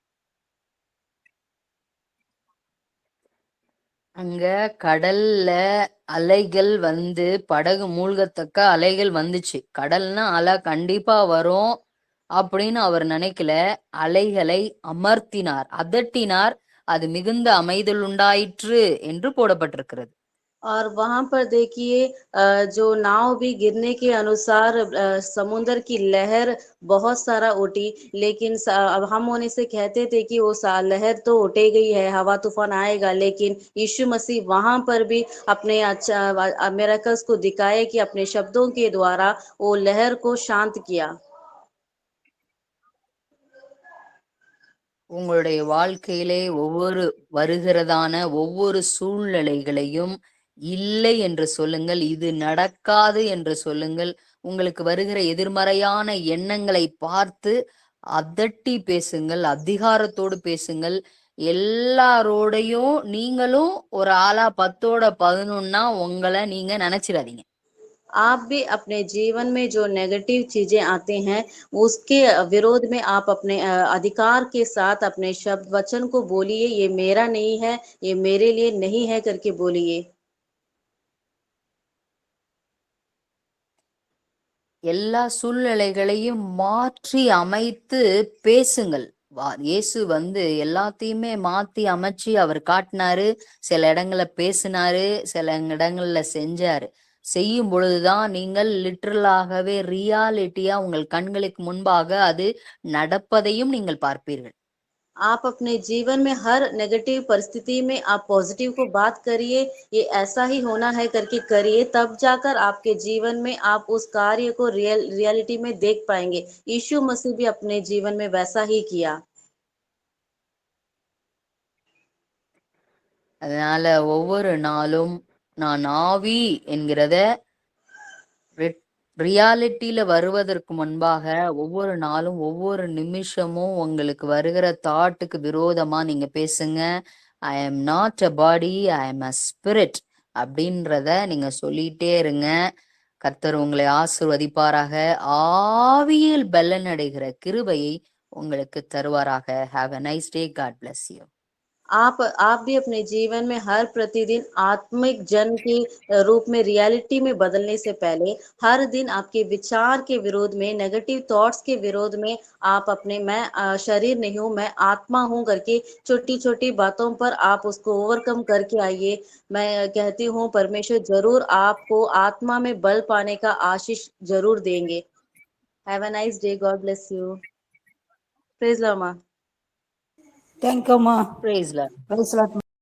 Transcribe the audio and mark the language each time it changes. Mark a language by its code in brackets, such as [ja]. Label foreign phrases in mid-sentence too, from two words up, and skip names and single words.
[ta] அங்க கடல்ல அலைகள் படகு மூழ்கத்தக்க அலைகள் வந்துச்சு. கடல்னா அலை கண்டிப்பா வரும் அப்படின்னு அவர் நினைக்கல. அலைகளை அமர்த்தினார், அதட்டினார். அது மிகுந்த அமைதல் உண்டாயிற்று என்று போடப்பட்டிருக்கிறது. [hi] और वहाँ पर देखिए जो नाव भी गिरने के अनुसार समुद्र की लहर बहुत सारा उठी, लेकिन अब हम होने से कहते थे कि वो लहर तो उठे गई है, हवा तूफान आएगा, लेकिन यीशु मसीह वहाँ पर भी अपने अच्छा मिरेकल्स को दिखाए कि अपने शब्दों के द्वारा वो लहर को शांत किया। [ta] உங்களுடைய வாழ்க்கையிலே வருகிறதான ஒவ்வொரு சூழ்நிலைகளையும் இல்லை என்று சொல்லுங்கள், இது நடக்காது என்று சொல்லுங்கள். உங்களுக்கு வருகிற எதிர்மறையான எண்ணங்களை பார்த்து அதட்டி பேசுங்கள், அதிகாரத்தோடு பேசுங்கள். எல்லாரோடையும் நீங்களும் ஒரு ஆளா 10ஓட 11னா உங்களை நீங்க நினைச்சிடாதீங்க. [hi] आप भी अपने जीवन में जो नेगेटिव चीजें आते हैं उसके विरोध में आप अपने अधिकार के साथ अपने शब्द वचन को बोलिए, ये मेरा नहीं है, ये मेरे लिए नहीं है करके बोलिए। [ta] எல்லா சூழ்நிலைகளையும் மாற்றி அமைத்து பேசுங்கள். இயேசு வந்து எல்லாத்தையுமே மாத்தி அமைச்சு அவர் காட்டினாரு. சில இடங்கள்ல பேசினாரு, சில இடங்கள்ல செஞ்சாரு. செய்யும் பொழுதுதான் நீங்கள் லிட்ரலாகவே ரியாலிட்டியா உங்கள் கண்களுக்கு முன்பாக அது நடப்பதையும் நீங்கள் பார்ப்பீர்கள். [hi] आप अपने जीवन में हर नेगेटिव परिस्थिति में आप पॉजिटिव को बात करिए, ये ऐसा ही होना है करके करिए, तब जाकर आपके जीवन में आप उस कार्य को रियलिटी में देख पाएंगे। यीशु मसीह भी अपने जीवन में वैसा ही किया। [ta] அதனால ஒவ்வொரு நாளும் நான் ஆவி என்கிறத ரியாலிட்டியில வருவதற்கு முன்பாக ஒவ்வொரு நாளும் ஒவ்வொரு நிமிஷமும் உங்களுக்கு வருகிற தாட்டுக்கு விரோதமா நீங்க பேசுங்க. [en] I am not a body, I am a spirit [ta] அப்படின்றத நீங்க சொல்லிட்டே இருங்க. கர்த்தர் உங்களை ஆசிர்வதிப்பாராக. ஆவியில் பலன் அடைகிற கிருபையை உங்களுக்கு தருவாராக. [en] Have a nice day. God bless you. [hi] आप भी अपने जीवन में हर प्रतिदिन आत्मिक जन के रूप में रियलिटी में बदलने से पहले हर दिन आपके विचार के विरोध में [en] negative thoughts [hi] के विरोध में आप अपने मैं शरीर नहीं हूँ मैं आत्मा हूँ करके छोटी छोटी बातों पर आप उसको ओवरकम करके आइए। मैं कहती हूँ परमेश्वर जरूर आपको आत्मा में बल पाने का आशीष जरूर देंगे। [en] Have a nice day. God bless you. Praise Lord माँ। [ta] தேங்க்யூம்மா. [en] Praise Lord. Praise Lord.